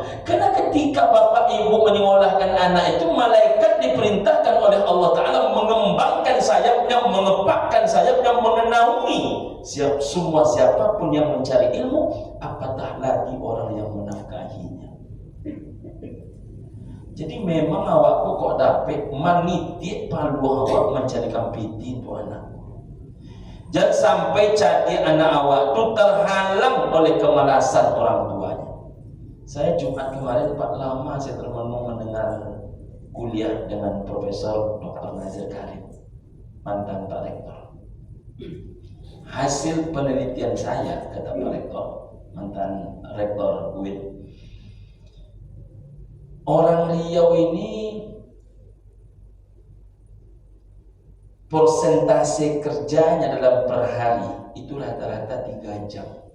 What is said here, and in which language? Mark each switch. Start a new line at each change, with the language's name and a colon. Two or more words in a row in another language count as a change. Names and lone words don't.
Indonesian: Karena ketika bapak ibu menyekolahkan anak itu, malaikat diperintahkan oleh Allah Ta'ala mengembangkan sayapnya, mengepakkan sayapnya, mengenaungi semua siapapun yang mencari ilmu, apatah lagi orang yang menafkahinya.
Minangkabau: Jadi memang awakku kok dapet manitik palu awak mencarikan piti itu anak.
Indonesian: Jangan sampai jadi anak awak itu terhalang oleh kemalasan orang tuanya. Saya Jumat kemarin Pak, lama saya termenung mendengar kuliah dengan Profesor Dr. Nazir Karim, mantan Pak Rektor. Hasil penelitian saya, kata Pak Rektor, mantan Rektor UIN, orang Riau ini persentase kerjanya dalam per hari itu rata-rata 3 jam.